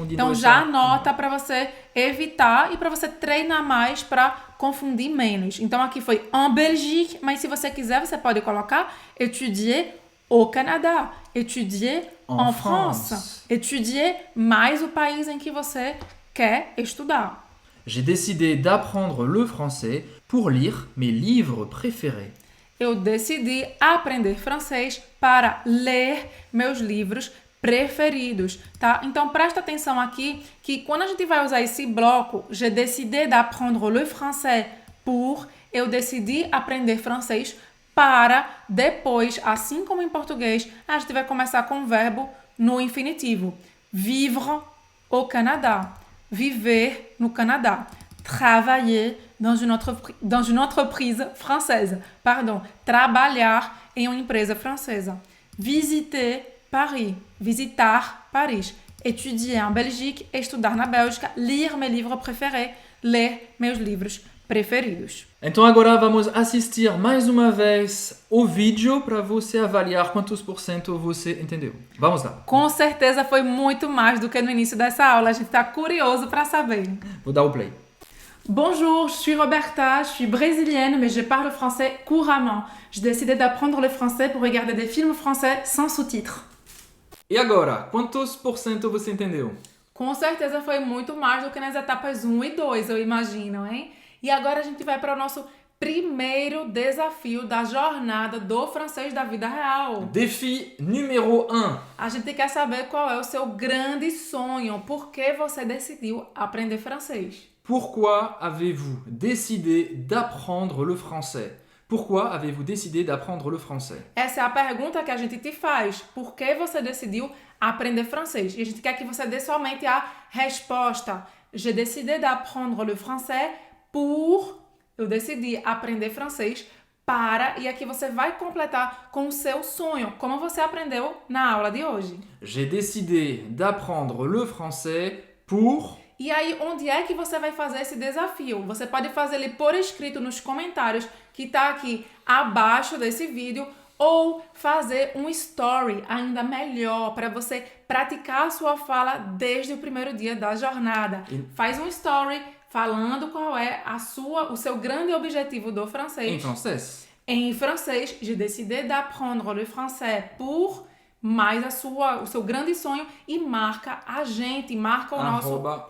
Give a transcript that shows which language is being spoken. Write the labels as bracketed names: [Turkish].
[Portuguese] Então já anota para você evitar e para você treinar mais para confundir menos. Então aqui foi [French] en Belgique, [Portuguese] mas se você quiser você pode colocar [French] étudier au Canada, étudier en France, étudier [Portuguese] mais o país em que você quer estudar. [French] J'ai décidé d'apprendre le français pour lire mes livres préférés. [Portuguese] Eu decidi aprender francês para ler meus livros preferidos, tá? Então presta atenção aqui que quando a gente vai usar esse bloco, [French] j'ai décidé d'apprendre le français pour, [Portuguese] eu decidi aprender francês para, depois, assim como em português, a gente vai começar com o verbo no infinitivo. [French] Vivre au Canada, [Portuguese] viver no Canadá. [French] Travailler dans une entreprise française. Pardon, [Portuguese] trabalhar em uma empresa francesa. [French] Visiter Paris, [Portuguese] visitar Paris. [French] Étudier en Belgique, [Portuguese] estudar na Bélgica. [French] Lire mes livres préférés, [Portuguese] ler meus livros preferidos. Então agora vamos assistir mais uma vez o vídeo para você avaliar quantos por cento você entendeu. Vamos lá. Com certeza foi muito mais do que no início dessa aula. A gente está curioso para saber. Vou dar o play. [French] Bonjour, je suis Roberta, je suis brésilienne, mais je parle français couramment. J'ai décidé d'apprendre le français pour regarder des films français sans sous-titres. [Portuguese] E agora, quantos por cento você entendeu? Com certeza foi muito mais do que nas etapas 1 e 2, eu imagino, hein? E agora a gente vai para o nosso primeiro desafio da jornada do francês da vida real. [French] Défi numéro 1. [Portuguese] A gente quer saber qual é o seu grande sonho, por que você decidiu aprender francês. [French] Pourquoi avez-vous décidé d'apprendre le français? Pourquoi avez-vous décidé d'apprendre le français? [Portuguese] Essa é a pergunta que a gente te faz. Por que você decidiu aprender francês? E a gente quer que você dê somente a resposta. [French] J'ai décidé d'apprendre le français pour... [Portuguese] Eu decidi aprender francês para... E aqui você vai completar com o seu sonho, como você aprendeu na aula de hoje. [French] J'ai décidé d'apprendre le français pour... [Portuguese] E aí, onde é que você vai fazer esse desafio? Você pode fazer ele por escrito nos comentários, que está aqui abaixo desse vídeo, ou fazer um story ainda melhor, para você praticar a sua fala desde o primeiro dia da jornada. Faz um story falando qual é o seu grande objetivo do francês. Em francês. Em francês, [French] j'ai décidé d'apprendre le français pour... [Portuguese] mais o seu grande sonho, e marca a gente, marca o nosso...